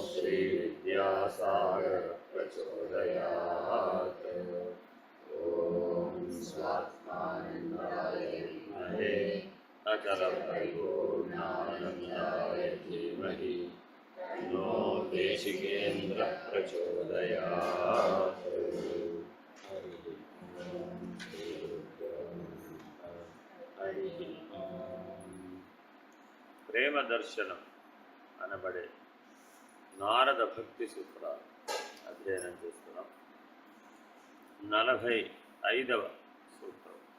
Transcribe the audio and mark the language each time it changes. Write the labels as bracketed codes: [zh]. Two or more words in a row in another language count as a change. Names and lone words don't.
[sa] श्रीविद्यासागर प्रचोदयात्। ॐ स्वात्मानन्दाय विद्महे अचलपरिपूर्णानन्दाय धीमहि तन्नो देशिकेन्द्रः प्रचोदयात्। [te] ప్రేమ దర్శనం అనబడే నారద భక్తి సూత్రాలు అధ్యయనం చేస్తున్నాం. 45వ సూత్రం.